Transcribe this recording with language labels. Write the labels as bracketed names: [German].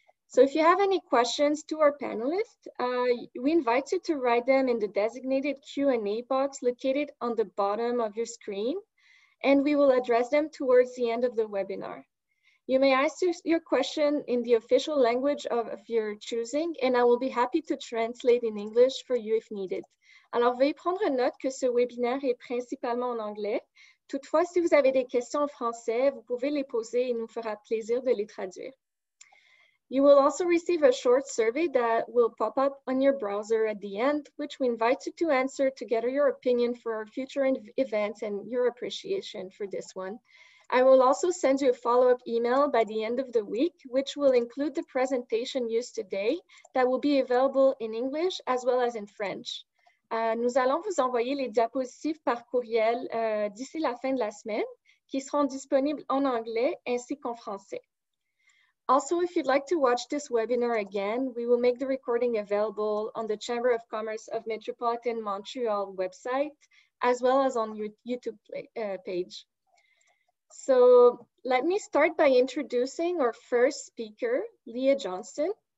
[English] So if you have any questions to our panelists, we invite you to write them in the designated Q&A box located on the bottom of your screen, and we will address them towards the end of the webinar. You may ask your question in the official language of your choosing, and I will be happy to translate in English for you if needed. [French] Alors, veuillez prendre note que ce webinaire est principalement en anglais. Toutefois, si vous avez des questions en français, vous pouvez les poser et il nous fera plaisir de les traduire. [English] You will also receive a short survey that will pop up on your browser at the end, which we invite you to answer to gather your opinion for our future events and your appreciation for this one. I will also send you a follow-up email by the end of the week, which will include the presentation used today that will be available in English as well as in French. [French] Nous allons vous envoyer les diapositives par courriel d'ici la fin de la semaine, qui seront disponibles en anglais ainsi qu'en français. [English] Also, if you'd like to watch this webinar again, we will make the recording available on the Chamber of Commerce of Metropolitan Montreal website, as well as on your YouTube page. So let me start by introducing our first speaker, Leah Johnston.